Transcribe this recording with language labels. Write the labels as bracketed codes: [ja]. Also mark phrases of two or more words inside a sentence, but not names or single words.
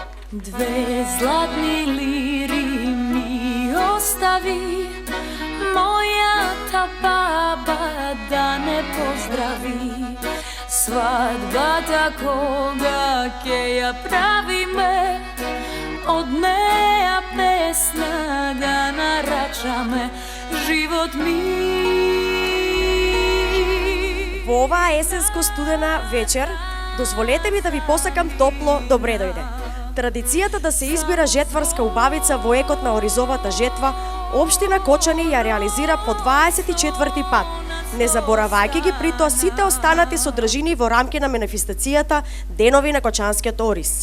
[mk] Две златни лири ми остави, моја та баба да не поздрави. Свадба такога кеја прави ме, од нејa песна га нарача ме, живот ми. Во оваа есенско студена вечер, дозволете ми да ви посакам топло добре дојде. Традицијата да се избира жетварска убавица во екот на Оризовата жетва, општина Кочани ја реализира по 24 пат, не заборавајќи ги при тоа сите останати содржини во рамки на манифестацијата Денови на Кочанскиот Ориз.